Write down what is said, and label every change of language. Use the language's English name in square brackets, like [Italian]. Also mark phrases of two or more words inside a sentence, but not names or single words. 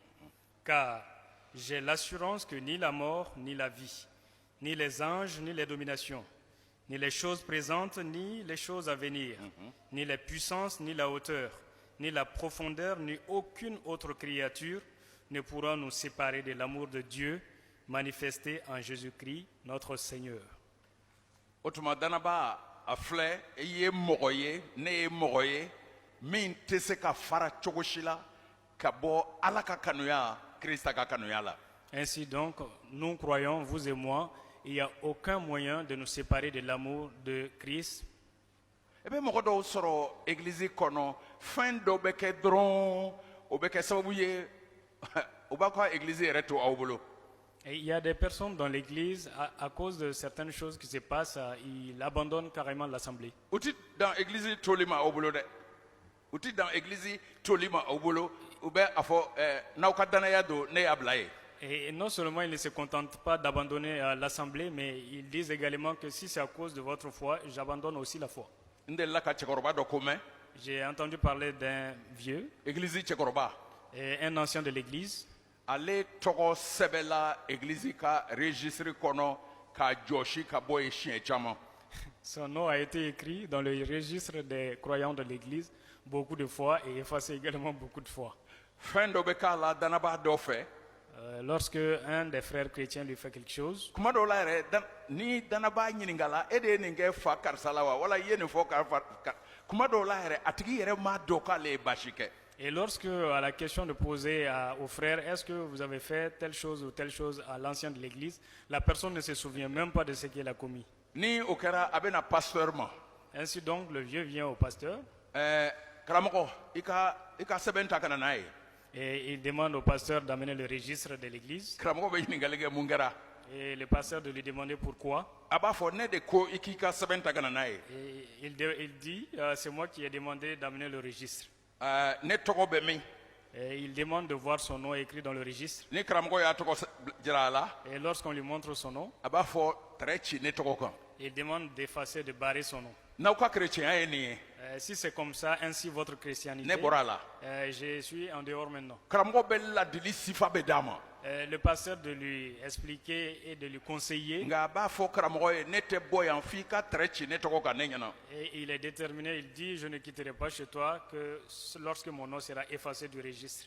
[French] Car j'ai l'assurance que ni la mort, ni la vie, ni les anges, ni les dominations, ni les choses présentes, ni les choses à venir, ni les puissances, ni la hauteur, ni la profondeur, ni aucune autre créature ne pourra nous séparer de l'amour de Dieu manifesté en Jésus-Christ, notre Seigneur. [Bambara] o tuma danaba a filɛ i ye mɔgɔ ye ne ye mɔgɔ ye min tɛ se ka fara cogo si la ka bɔ ala ka kanuya krista ka kanuya la [French] Ainsi donc, nous croyons, vous et moi, il n'y a aucun moyen de nous séparer de l'amour de Christ. [Bambara] i bɛ mɔgɔ dɔw sɔrɔ egilizi kɔnɔ fɛn dɔ bɛ kɛ dɔrɔn o bɛ kɛ sababu ye o b'a ka egilizi yɛrɛ to aw bolo [French] Et il y a des personnes dans l'Église, à cause de certaines choses qui se passent, ils abandonnent carrément l'Assemblée. [Bambara] u ti dan egilizi toli ma aw bolo dɛ u ti dan egilizi toli ma aw bolo u bɛ a fɔ n'aw ka danaya don ne y'a bila ye [French] Et non seulement ils ne se contentent pas d'abandonner l'Assemblée, mais ils disent également que si c'est à cause de votre foi, j'abandonne aussi la foi. [Bambara] n delila ka cɛkɔrɔba dɔ ko mɛn [French] J'ai entendu parler d'un vieux, [Bambara] egilizi cɛkɔrɔba [French] et un ancien de l'Église. [Bambara] ale tɔgɔ sɛbɛla egilizi ka registre kɔnɔ k'a jɔsi ka bɔ yen siɲɛ caman [French] Son nom a été écrit dans le registre des croyants de l'Église beaucoup de fois et effacé également beaucoup de fois. [Bambara] fɛn dɔ bɛ k'a la danaba dɔ fɛ [French] Lorsque un des frères chrétiens lui fait quelque chose, [Bambara] kuma dɔw la yɛrɛ ni danaba ɲininka la e de ye nin kɛ fa karisa la wa wala i ye nin fɔ kuma dɔw la yɛrɛ a tigi yɛrɛ m'a dɔn k'ale ye baasi kɛ [French] Et lorsque, à la question de poser aux frères, est-ce que vous avez fait telle chose ou telle chose à l'ancien de l'église, la personne ne se souvient même pas de ce qu'elle a commis. [Bambara] Ni o kɛra a bɛna pasteur ma [French] Ainsi donc, le vieux vient au pasteur [Bambara] karamɔgɔ i ka sɛbɛn ta ka na n'a ye [French] et il demande au pasteur d'amener le registre de l'église. [Bambara] karamɔgɔ bɛ ɲininkali kɛ mun kɛra [French] Et le pasteur de lui demander pourquoi. [Bambara] a b'a fɔ ne de ko i k'i ka sɛbɛn ta ka na n'a ye [French] Et il dit, c'est moi qui ai demandé d'amener le registre. [Bambara] ne tɔgɔ bɛ min [French] Et il demande de voir son nom écrit dans le registre. [Bambara] ni karamɔgɔ y'a tɔgɔ jira a la [French] Et lorsqu'on lui montre son nom, [Bambara] a b'a fɔ tɛrɛ ci ne tɔgɔ kan [French] il demande d'effacer, de barrer son nom. [Bambara] n'aw ka kerecɛnya ye nin ye [French] Si c'est comme ça, ainsi votre chrétienté, [Bambara] ne bɔra a la [French] je suis en dehors maintenant. [Bambara] karamɔgɔ bɛ ladili sifa bɛ d'a ma [French] Le pasteur de lui expliquer et de lui conseiller. [Bambara] nka a b'a fɔ karamɔgɔ ye ne tɛ bɔ yan f'i ka tɛrɛ ci ne tɔgɔ kan ne ɲɛna [French] Et il est déterminé, il dit, je ne quitterai pas chez toi que lorsque mon nom sera effacé du registre.